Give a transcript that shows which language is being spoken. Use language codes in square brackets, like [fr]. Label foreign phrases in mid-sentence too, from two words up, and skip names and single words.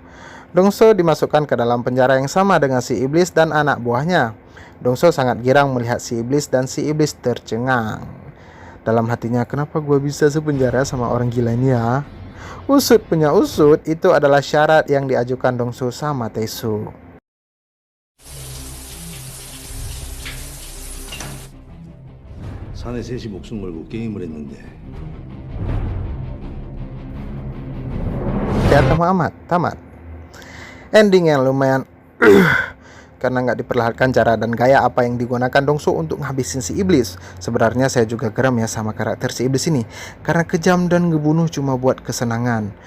[id] Dongso dimasukkan ke dalam penjara yang sama dengan si iblis dan anak buahnya. Dongso sangat girang melihat si iblis dan si iblis tercengang. Dalam hatinya, kenapa gue bisa sepenjara sama orang gila ini ya? Usut punya usut, itu adalah syarat yang diajukan Dongso sama Taesuk. [ko] 사내 셋이 목숨 걸고 게임을 했는데. [id] Ya, tamat. Ending yang lumayan karena nggak diperlihatkan cara dan gaya apa yang digunakan Dongso untuk ngabisin si iblis. Sebenarnya saya juga geram ya sama karakter si iblis ini, karena kejam dan ngebunuh cuma buat kesenangan.